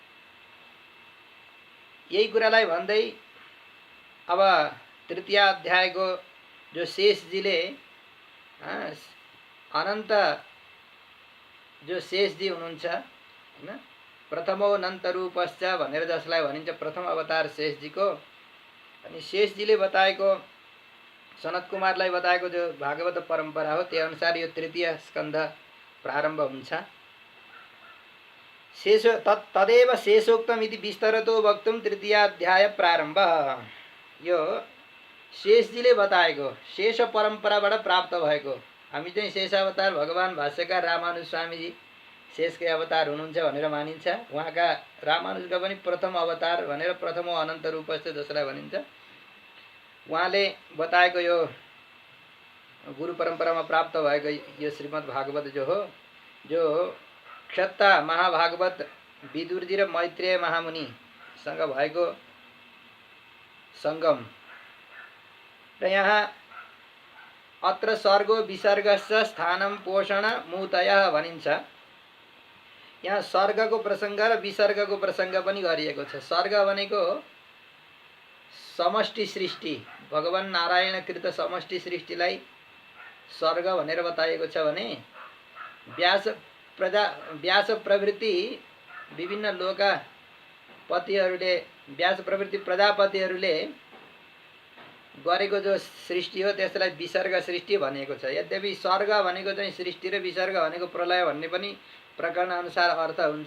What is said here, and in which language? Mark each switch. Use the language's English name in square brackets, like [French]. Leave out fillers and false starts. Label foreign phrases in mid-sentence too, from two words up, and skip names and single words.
[Nepali] यही कुरालाई भन्दै अब तृतीय अध्यायको जो शेषजीले अनन्त जो शेषजी हुनुहुन्छ हैन, [Sanskrit] प्रथमोऽनन्त रूपश्च [Nepali] भनेर जसलाई भनिन्छ प्रथम अवतार शेषजीको, अनि शेषजीले बताएको सनत कुमारलाई बताएको जो भागवत परम्परा हो त्यही अनुसार यो तृतीय स्कन्ध प्रारम्भ हुन्छ। [Sanskrit] शेष तदेव शेषोक्तम इति विस्तरतो वक्तुम तृतीयाध्याय प्रारम्भ। [Nepali] यो शेषजीले बताएको शेष परम्पराबाट प्राप्त भएको। हामी चाहिँ शेषावतार भगवान भाष्यकार रामानुज स्वामीजी शेषकै अवतार हुनुहुन्छ भनेर मानिन्छ। उहाँका रामानुजका पनि प्रथम अवतार भनेर [Sanskrit] प्रथमो अनन्त रूपस्थ [Nepali] जसलाई भनिन्छ उहाँले बताएको यो गुरु परम्परामा प्राप्त भएको यो श्रीमद् भागवत जो हो, जो क्षत्ता महाभागवत विदुरजी र मैत्रेय महामुनिसँग भएको संगम र यहाँ [Sanskrit] अत्र सर्गो विसर्गश्च स्थानं पोषण मूतयः [Nepali] भनिन्छ। यहाँ सर्गको प्रसङ्ग र विसर्गको प्रसङ्ग पनि गरिएको छ। सर्ग भनेको समष्टि सृष्टि, भगवान नारायण कृत समष्टि सृष्टिलाई सर्ग भनेर बताइएको छ भने व्यास प्रवृत्ति विभिन्न लोकपतिहरूले व्यास प्रवृत्ति प्रजापतिहरूले गरेको जो सृष्टि हो त्यसलाई विसर्ग सृष्टि भनिएको छ। यद्यपि सर्ग भनेको चाहिँ सृष्टि र विसर्ग भनेको प्रलय भन्ने पनि प्रकरण अनुसार अर्थ हुन्छ।